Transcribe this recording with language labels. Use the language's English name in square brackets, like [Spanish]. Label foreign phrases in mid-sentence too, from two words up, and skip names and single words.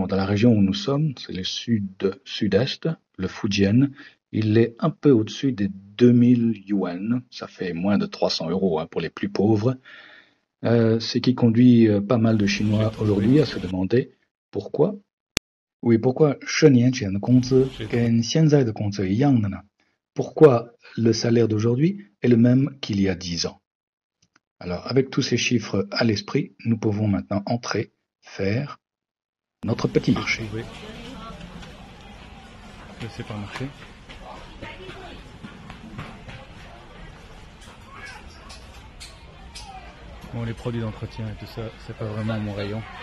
[French] Dans la région où nous sommes, c'est le sud-est, le Fujian, il est un peu au-dessus des 2000 yuan. Ça fait moins de 300 euros pour les plus pauvres. Ce qui conduit pas mal de Chinois aujourd'hui à se demander pourquoi. Oui, pourquoi [Chinese] 10年前的工资跟现在的工资一样的呢？ [French] Pourquoi le salaire d'aujourd'hui est le même qu'il y a 10 ans? Alors, avec tous ces chiffres à l'esprit, nous pouvons maintenant entrer, faire notre petit marché. Le supermarché. Bon, les produits d'entretien et tout ça, c'est pas vraiment mon rayon.